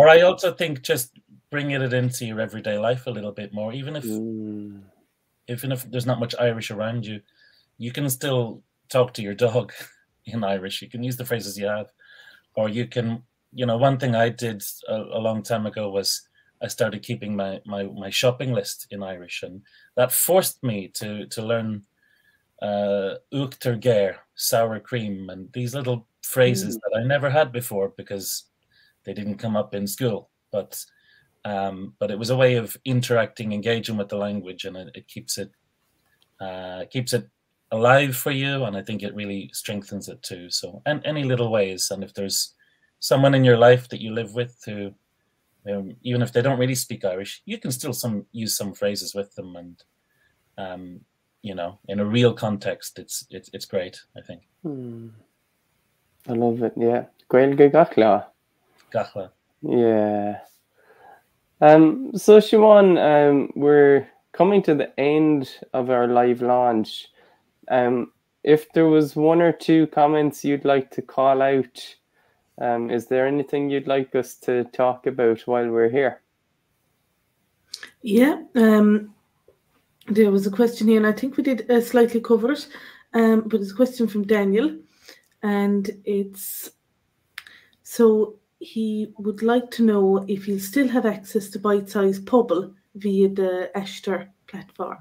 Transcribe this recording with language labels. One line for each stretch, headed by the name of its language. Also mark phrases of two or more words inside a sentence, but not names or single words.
English: Or I also think just bringing it into your everyday life a little bit more, even if there's not much Irish around you, you can still talk to your dog in Irish. You can use the phrases you have, or you can, one thing I did a long time ago was I started keeping my shopping list in Irish, and that forced me to learn
Irish: uachtar géir,
English: sour cream, and these little phrases that I never had before because they didn't come up in school. But it was a way of interacting, engaging with the language, and it keeps it alive for you, and I think it really strengthens it too. So, and any little ways, and if there's someone in your life that you live with who, even if they don't really speak Irish, you can still use some phrases with them, and in a real context, it's great, I think. I love it. Yeah,
Irish: Gaeilge gachla. Gachla.
English: Yeah. So Siobhan, we're coming to the end of our live launch. If there was one or two comments you'd like to call out, is there anything you'd like us to talk about while we're here? Yeah, there was a question here, and I think we did slightly cover it, but it's a question from Daniel, and he would like to know if you'll still have access to Bitesize Pobble via the Aistear platform.